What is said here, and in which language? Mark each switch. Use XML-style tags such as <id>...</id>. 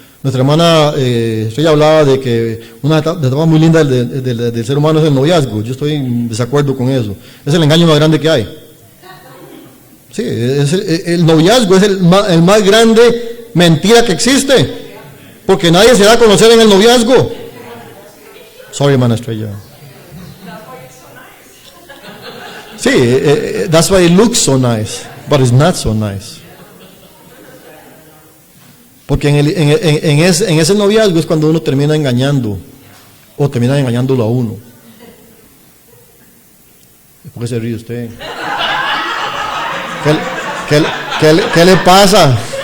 <es>Nuestra hermana ella hablaba de que una etapa muy linda del ser humano es el noviazgo. Yo estoy en desacuerdo con eso. Es el engaño más grande que hay. Sí, el noviazgo es el más grande mentira que existe, porque nadie se da a conocer en el noviazgo.</es> <en>Sorry, hermana Estrella. Sí, that's why it looks so nice, but it's not so nice.</en> <es>Porque en ese noviazgo es cuando uno termina engañando, o termina engañándolo a uno. ¿Por qué se ríe usted? ¿Qué le pasa?</es>